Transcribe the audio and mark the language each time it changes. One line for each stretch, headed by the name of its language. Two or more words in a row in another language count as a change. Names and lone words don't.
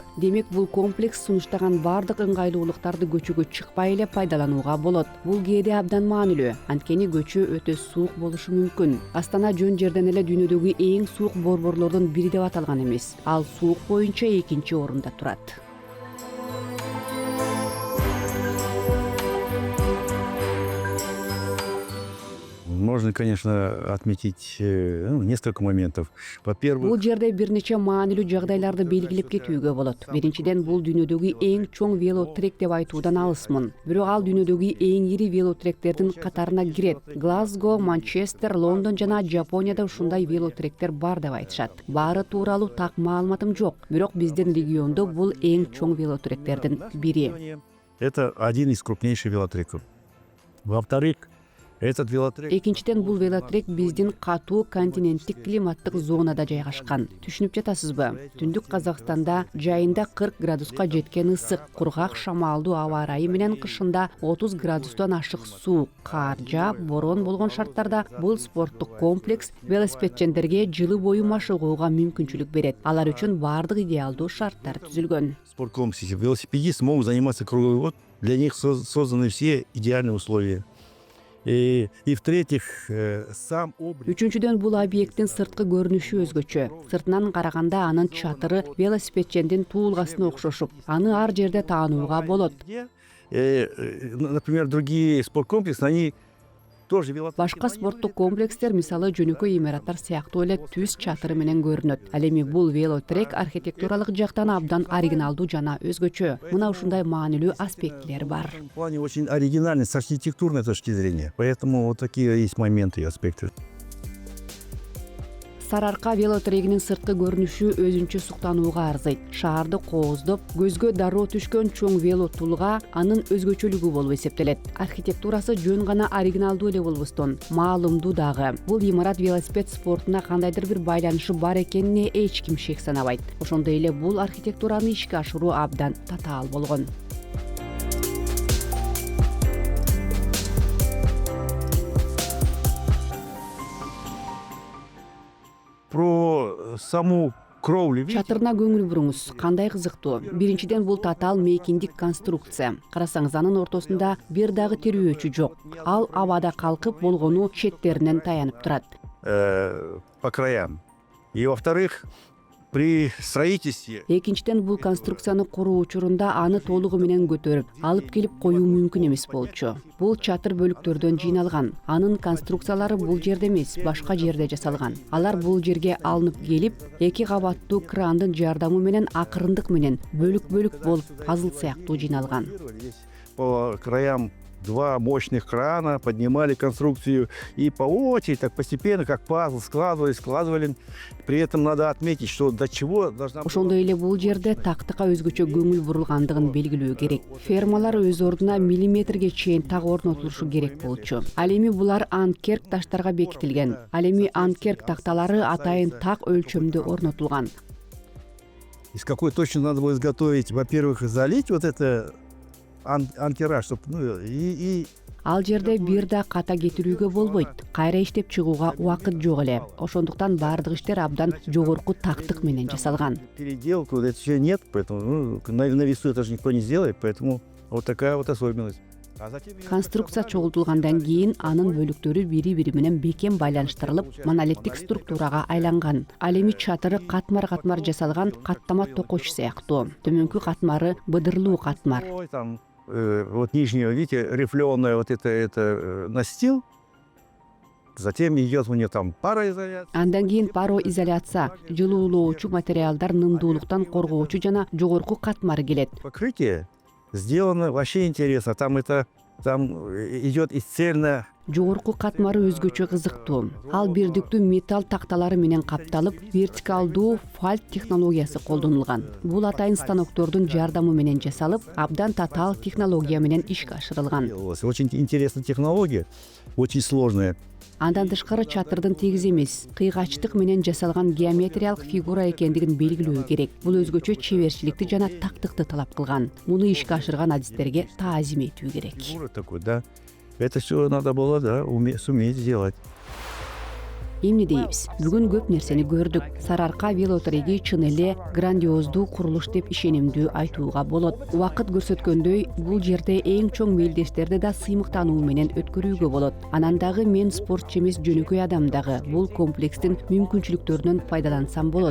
Kyrgyz: Демек бул комплекс сунуштаган бардык ыңгайлуулуктарды көчөгө чыкпай эле пайдаланууга болот. Бул кээде абдан маанилүү, анткени көчө өтө суук болушу мүмкүн. Астана жөн жерден эле дүйнөдөгү эң суук борборлордун бири деп аталган эмес. Ал суук боюнча экинчи орунда турат.
Russian: Можно, конечно, отметить несколько моментов. Во-первых,
Kyrgyz: бул жерде бир нече маанилүү жагдайларды белгилеп кетүүгө болот. Биринчиден, бул дүйнөдөгү эң чоң велотрек деп айтуудан алысмын. Бирок ал дүйнөдөгү эң ири велотректердин катарына кирет. Глазго, Манчестер, Лондон жана Жапонияда ушундай велотректер бар деп айтышат. Баары тууралуу так маалыматым жок. Бирок биздин региондо бул эң чоң велотректердин бири.
Russian: Это один из крупнейших велотреков. Во-вторых, этот велотрек...
Kyrgyz: Экинчиден бул велотрек биздин катуу континенттик климаттык зонада жайгашкан. Түшүнүп жатасызбы? Түндүк Казакстанда жайында 40 градуска жеткен ысык, кургак шамалдуу аба ырайы менен кышында 30 градустан ашык суук, кар жаап, борон болгон шарттарда бул спорттук комплекс велосипедчендерге жылы бою машыгууга мүмкүнчүлүк берет. Алар үчүн баардык идеалдуу шарттар түзүлгөн.
Russian: Спорткомплексе велосипедисты могут заниматься круглый год. Для них созданы все идеальные условия. И в-третьих, сам облик...
Kyrgyz: Үчүнчүдөн бул объекттин сырткы көрүнүшү өзгөчө. Сыртынан караганда анын чатыры велосипедчендин туулгасына окшошуп, аны ар жерде таанууга болот.
Russian: Например, другие спорткомплексы, они тоже велотрек.
Kyrgyz: Башка спорттук комплекстер, мисалы жөнөкөй имараттар сыяктуу эле түз чатыры менен көрүнөт. Ал эми бул велотрек архитектуралык жактан абдан оригиналдуу жана өзгөчө. Мына ушундай маанилүү аспектилери бар.
Russian: В плане очень оригинальный с архитектурной точки зрения. Поэтому вот такие есть моменты и аспекты.
Kyrgyz: Сарыарка велотрегинин сырткы көрүнүшү өзүнчө суктанууга арзыйт. Шаарды кооздоп, көзгө дароо түшкөн чоң велотулга анын өзгөчөлүгү болуп эсептелет. Архитектурасы жөн гана оригиналдуу эле болбостон, маалымдуу дагы. Бул имарат велосипед спортуна кандайдыр бир байланышы бар экенине эч ким шек санабайт. Ошондой эле бул архитектураны ишке ашыруу абдан татаал болгон.
Russian: Про саму кровлю.
Kyrgyz: Чатырына көңүл буруңуз. Кандай кызыктуу. Биринчиден бул татаал мейкиндик конструкция. Карасаңыз анын ортосунда бир дагы тирөөчү жок. Ал абада калкып болгону четтеринен таянып турат.
Russian: По краям. И во-вторых, при строительстве...
Kyrgyz: Экинчиден бул конструкцияны куруу учурунда аны толугу менен көтөрүп, алып келип коюу мүмкүн эмес болчу. Бул чатыр бөлүктөрдөн жыйналган. Анын конструкциялары бул жерде эмес, башка жерде жасалган. Алар бул жерге алынып келип, 2 кабаттуу крандын жардамы менен акырындык менен бөлүк-бөлүк болуп пазл сыяктуу жыйналган.
Russian: По краям 2 мощных крана поднимали конструкцию и по очереди, так постепенно, как пазл, складывали. При этом надо отметить, что до чего должна...
Kyrgyz: Ошондой эле бул жерде тактыкка өзгөчө көңүл бурулгандыгын белгилөө керек. Фермалар өз ордуна миллиметрге чейин так орнотулушу керек болчу. Ал эми булар анкерк таштарга бекитилген. Ал эми анкерк такталары атайын так өлчөмдө орнотулган.
Russian: Из какой точно надо было изготовить, во-первых, залить вот это анкераж, чтобы,
Kyrgyz: Ал жерде бир да ката кетирүүгө болбойт. Кайра иштеп чыгууга убакыт жок эле. Ошондуктан баардык иштер абдан жогорку тактык менен жасалган.
Russian: Переделку это еще нет, поэтому на весу это же никто не сделает, поэтому вот такая вот особенность.
Kyrgyz: Конструкция чогултулгандан кийин анын бөлүктөрү бири-бири менен бекем байланыштырылып, монолиттик структурага айланган. Ал эми чатыры катмар-катмар жасалган каттама токоч сыяктуу. Төмөнкү катмары быдырлуу катмар.
Russian: Вот нижнее, видите, рифленое вот это настил. Затем идет у нее там пароизоляция.
Kyrgyz: Андан кийин пароизоляция, жылуулоочу материалдар нымдуулуктан коргоочу жана жогорку катмары келет.
Russian: Покрытие сделано вообще интересно. Там идет из цельно.
Kyrgyz: Жогорку катмары өзгөчө кызыктуу. Ал бирдиктүү металл такталары менен капталып, вертикалдуу фальт технологиясы колдонулган. Бул атайын станоктордун жардамы менен жасалып, абдан татаал технология менен ишке ашырылган.
Russian: Очень интересная технология, очень сложная.
Kyrgyz: Андан тышкары чатырдын тегиз эмес, кыйгачтык менен жасалган геометриялык фигура экендигин белгилөө керек. Бул өзгөчө чеберчиликти жана тактыкты талап кылган. Муну ишке ашырган адистерге таазим этүү керек.
Russian: Такой, да. Это все надо было, да, суметь сделать.
Kyrgyz: Эмне дейбиз? Бүгүн көп нерсени көрдүк. Сарыарка велотреги чын эле грандиоздуу курулуш деп ишенимдүү айтууга болот. Убакыт көрсөткөндөй, бул жерде эң чоң мелдештерди да сыймыктануу менен өткөрүүгө болот. Анан дагы мен спортчу эмес жөнөкөй адам дагы бул комплекстин мүмкүнчүлүктөрүнөн пайдалансам болот.